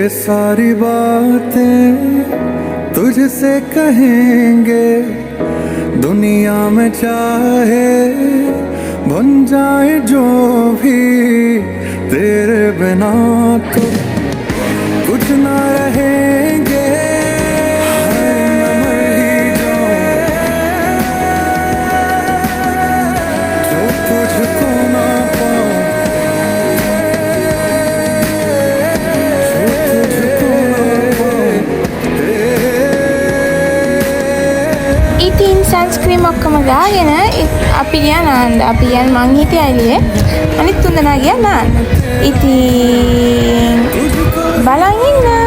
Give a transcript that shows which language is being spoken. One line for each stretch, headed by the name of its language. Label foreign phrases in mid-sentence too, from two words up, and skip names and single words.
Hindi: सारी बातें तुझसे कहेंगे दुनिया में चाहे बन जाए जो भी तेरे बिना तो कुछ ना रहेंगे जो तुझको ना पाऊं जो तुझको ना पाऊं
Sinhala: ඉතින් සන්ස්ක්‍රීම් ඔක්කොම ගාගෙන අපි ගියා නාන්න. අපි යන් මං හිටියා එළියේ. අනිත් තුන් දෙනා ගියා නාන්න. ඉතින් බලන් ඉන්න.